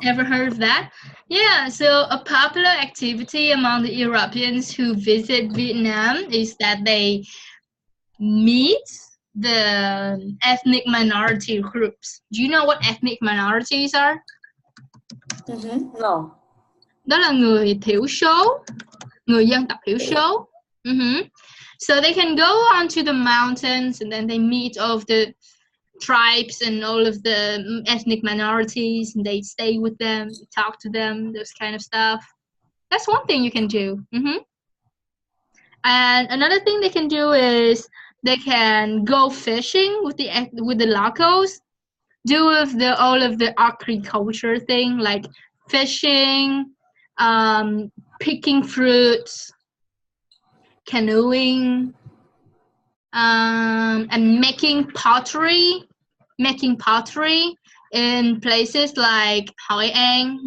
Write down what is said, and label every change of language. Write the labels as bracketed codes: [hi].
[en] Ever heard of that? Yeah, so a popular activity among the Europeans who visit Vietnam is that they meet the ethnic minority groups. Do you know what ethnic minorities are? No. [vi] Đó là người thiểu số, người dân tộc thiểu số. [en] So they can go onto the mountains and then they meet all of the tribes and all of the ethnic minorities and they stay with them, talk to them, those kind of stuff. That's one thing you can do. And another thing they can do is they can go fishing with the locals, do with the all of the agriculture thing like fishing, picking fruits, canoeing, and making pottery in places like Hội An.